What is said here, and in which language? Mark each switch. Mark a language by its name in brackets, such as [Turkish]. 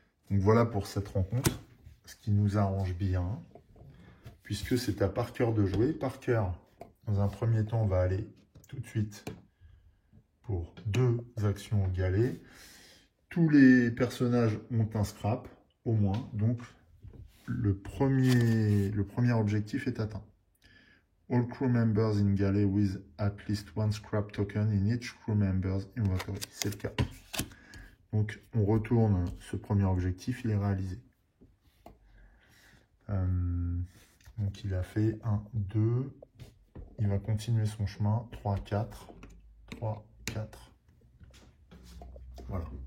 [French] Donc voilà pour cette rencontre, ce qui nous arrange bien, puisque c'est à Parker de jouer. Parker, dans un premier temps, va aller tout de suite pour 2 actions au galet. Tous les personnages ont un scrap, au moins, donc le premier objectif est atteint. [English] All crew members in galley with at least one scrap token in each crew member's inventory. [French] C'est le cas. Donc on retourne ce premier objectif, il est réalisé. Donc il a fait 1, 2, il va continuer son chemin, 3, 4, 3, 4. Voilà.